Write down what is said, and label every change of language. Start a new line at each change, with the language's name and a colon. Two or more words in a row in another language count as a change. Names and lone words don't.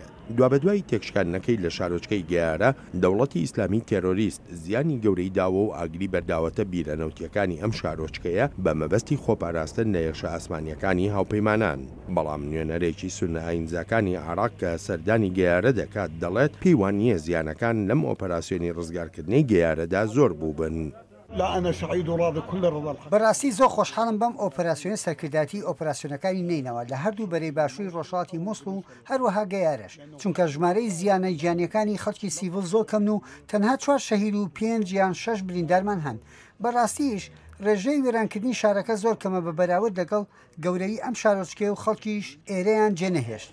Central Kurdish: دوابەدوای تێکشکاندنەکەی لە شارۆچکەی گەیارە دەوڵەتی ئیسلامی تێرۆریست زیانی گەورەی داوە و ئاگری بەرداوەتە بیرەنەوتیەکانی ئەم شارۆچکەیە بە مەبەستی خۆپاراستن لە هێرشە ئاسمانیەکانی هاوپەیمانان. بەڵام نوێنەرێکی سونە ئاینزاکانی عێراق کە سەردانی گەیارە دەکات دەڵێت پێیوان نییە زیانەکان لەم ئۆپەراسیۆنی ڕزگارکردنی گەیارەدا زۆر بوو بن.
Arabic: لا أنا سعيد وراضي كل الرضا الحق.
Central Kurdish: براسي زۆر خۆشحاڵم بەم ئۆپەراسیۆنە سەرکردایەتی ئۆپەراسیۆنەکانی نینەوە لە هەردوو بەرەی باشووری ڕۆژهەڵاتی مووسڵ و هەروەها گەیارەش چونکە ژمارەی زیانە گیانیەکانی خەڵکی سیڤڵ زۆر کەمن و تەنها 4 شەهید و 5 یان 6 بریندارمان هەن. بەڕاستیش ڕێژەی وێرانکردنی شارەکە زۆر کەمە بە بەراورد لەگەڵ گەورەی ئەم شارۆچکێ و خەڵکیش ئێرەیان جێنەهێشت.